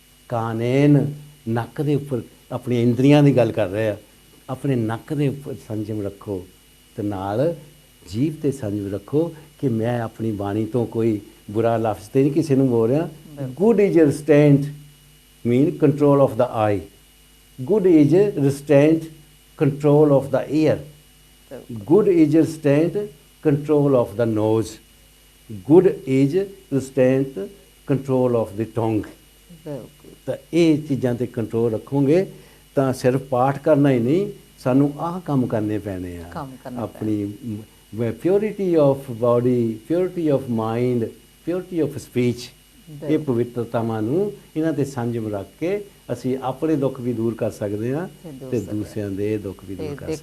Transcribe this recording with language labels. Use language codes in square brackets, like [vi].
[pa] ਕਾਨੇਨ, ਨੱਕ ਦੇ ਉੱਪਰ, ਆਪਣੀ ਇੰਦਰੀਆਂ ਦੀ ਗੱਲ ਕਰ ਰਹੇ ਆ, ਆਪਣੇ ਨੱਕ ਦੇ ਉੱਪਰ ਸੰਜਮ ਰੱਖੋ। ਤੇ ਨਾਲ ਜੀਭ ਤੇ ਸੰਜਮ ਰੱਖੋ ਕਿ ਮੈਂ ਆਪਣੀ ਬਾਣੀ ਤੋਂ ਕੋਈ ਬੁਰਾ ਲਫ਼ਜ਼ ਤੇ ਨਹੀਂ ਕਿਸੇ ਨੂੰ ਬੋਲ ਰਿਹਾ। [en] Good is restraint mean control of the eye, good is restraint control of the ear, good is restraint control of the nose, good is restraint control of the tongue। [pa] ਤਾਂ ਇਹ ਚੀਜ਼ਾਂ ਤੇ ਕੰਟਰੋਲ ਰੱਖੋਗੇ ਤਾਂ ਸਿਰਫ ਪਾਠ ਕਰਨਾ ਹੀ ਨਹੀਂ, ਸਾਨੂੰ ਆਹ ਕੰਮ ਕਰਨੇ ਪੈਣੇ ਆ। ਆਪਣੀ [en] purity of body, purity of mind, purity of speech, [pa] ਇਹ ਪਵਿੱਤਰਤਾਵਾਂ ਨੂੰ ਇਹਨਾਂ ਤੇ ਸੰਜਮ ਰੱਖ ਕੇ ਅਸੀਂ ਆਪਣੇ ਦੁੱਖ ਵੀ ਦੂਰ ਕਰ ਸਕਦੇ ਹਾਂ ਤੇ ਦੂਸਰਿਆਂ ਦੇ ਦੁੱਖ ਵੀ ਦੂਰ ਕਰ ਸਕਦੇ ਹਾਂ।